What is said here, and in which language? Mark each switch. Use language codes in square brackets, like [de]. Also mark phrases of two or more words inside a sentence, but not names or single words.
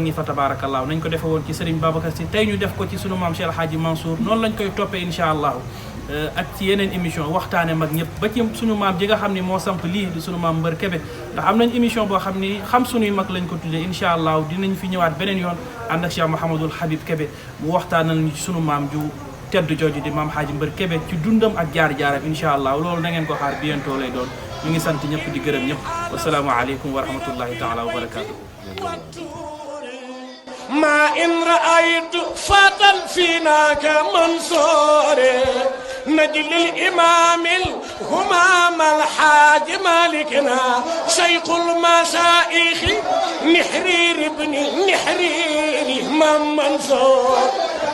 [wo] ñi fa tabarakallah nañ ko defe woon ci Serigne Babacar Sy tey ñu def ko ci sunu maam Cheikh Hadji Mansour noonu lañ koy toppee [ar] إن شاء الله [wo] ak ci yeneen émission waxtaane mag ñëpp ba ci suñu maam ji nga xam ni moo samp lii di suñu maam Mbër Kébé ndax am nañ émission boo xam ni xam suñuy mag lañ ko tuddee [ar] إن شاء الله [wo] dinañ fi ñëwaat beneen yoon ànd ak Cheikh Mouhamadul Habib Kébé mu waxtaanal ñu ci sunu maam ju tedd jooju di maam Hadji Mbër Kébé ci dundam ak jaar-jaaram [ar] إن شاء الله [wo] loolu na ngeen ko xaar bientôt lay doon ñu ngi sant ñëpp di gërëm ñëpp [ar] والسلام عليكم ورحمة الله تعالى وبركاته ما إن رأيت فتى فينا كمنصور نجل الإمام الهمام الحاج مالكنا شيخ المشايخ نحرير ابن نحرير من منصور